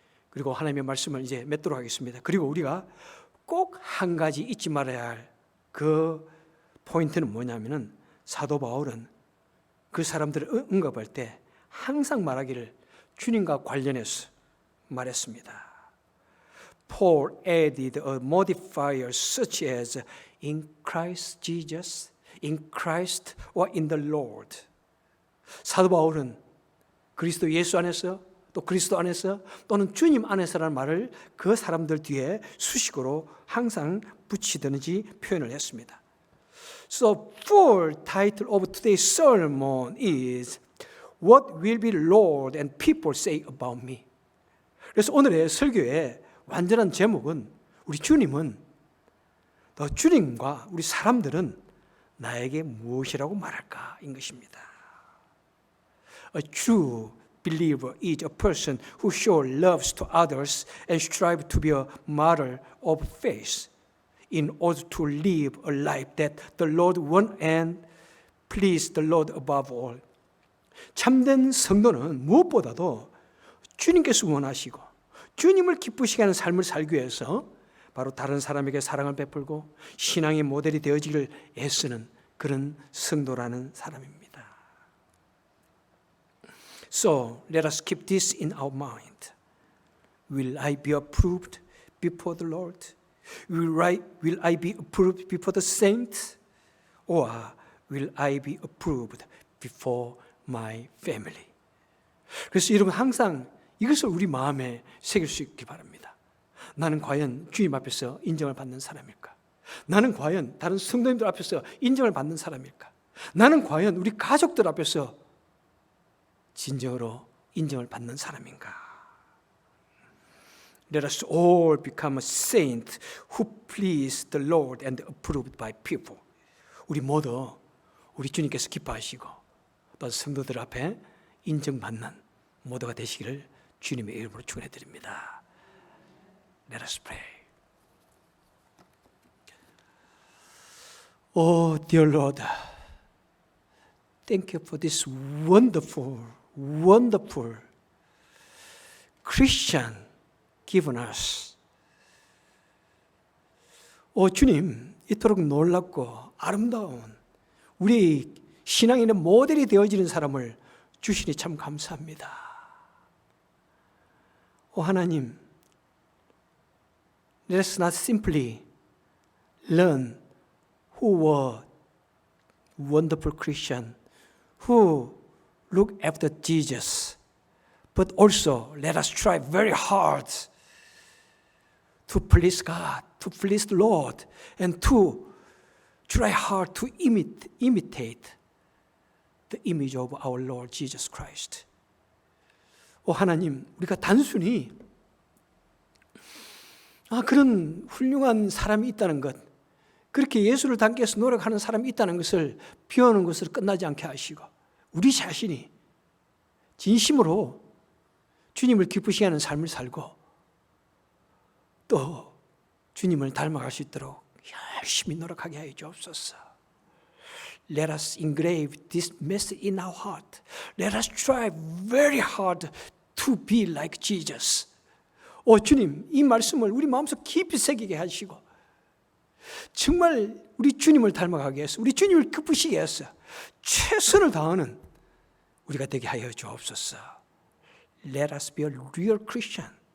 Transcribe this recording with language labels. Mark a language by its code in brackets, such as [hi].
[ko] 그리고 하나님의 말씀을 이제 맺도록 하겠습니다. 그리고 우리가 꼭 한 가지 잊지 말아야 할 그 포인트는 뭐냐면은 사도 바울은 그 사람들을 언급할 때 항상 말하기를 주님과 관련해서 말했습니다. [en] Paul added a modifier such as in Christ Jesus, in Christ or in the Lord. [ko] 사도 바울은 그리스도 예수 안에서 또 그리스도 안에서 또는 주님 안에서라는 말을 그 사람들 뒤에 수식어로 항상 붙이든지 표현을 했습니다. [en] So full title of today's sermon is What will be Lord and people say about me? [ko] 그래서 오늘의 설교의 완전한 제목은 우리 주님은 또 주님과 우리 사람들은 나에게 무엇이라고 말할까인 것입니다. [en] A true believer is a person who shows love to others and strives to be a model of faith in order to live a life that the Lord wants and please the Lord above all. [ko] 참된 성도는 무엇보다도 주님께서 원하시고 주님을 기쁘시게 하는 삶을 살기 위해서 바로 다른 사람에게 사랑을 베풀고 신앙의 모델이 되어지기를 애쓰는 그런 성도라는 사람입니다. [en] So let us keep this in our mind. Will I be approved before the Lord? Will I be approved before the saints? Or will I be approved before my family? [ko] 그래서 여러분 항상 이것을 우리 마음에 새길 수 있기 바랍니다. 나는 과연 주님 앞에서 인정을 받는 사람일까? 나는 과연 다른 성도님들 앞에서 인정을 받는 사람일까? 나는 과연 우리 가족들 앞에서 진정으로 인정을 받는 사람인가? [en] Let us all become a saint who please the Lord and approved by people. [ko] 우리 모두 우리 주님께서 기뻐하시고 또 성도들 앞에 인정받는 모두가 되시기를 주님의 이름으로 축원해 드립니다. [en] Let us pray. Oh, dear Lord, thank you for this wonderful, wonderful Christian given us. [ko] 오 주님, 이토록 놀랍고 아름다운 우리 신앙인의 모델이 되어지는 사람을 주시니 참 감사합니다. 오 하나님, [en] let us not simply learn who were wonderful Christian who look after Jesus, but also let us try very hard to please God, to please the Lord, and to try hard to imitate the image of our Lord Jesus Christ. [ko] 오 하나님, 우리가 단순히 그런 훌륭한 사람이 있다는 것, 그렇게 예수를 닮기 위해서 노력하는 사람이 있다는 것을 비워놓은 것으로 끝나지 않게 하시고 우리 자신이 진심으로 주님을 기쁘시게 하는 삶을 살고 또 주님을 닮아갈 수 있도록 열심히 노력하게 하여 주옵소서. [en] Let us engrave this message in our heart. Let us try very hard to be like Jesus. [ko] 오 주님, 이 말씀을 우리 마음속 깊이 새기게 하시고 정말 우리 주님을 닮아가게 해서 우리 주님을 기쁘시게 해서 최선을 다하는 우리가 되게 하여 주옵소서. [en] Let us be a real Christian.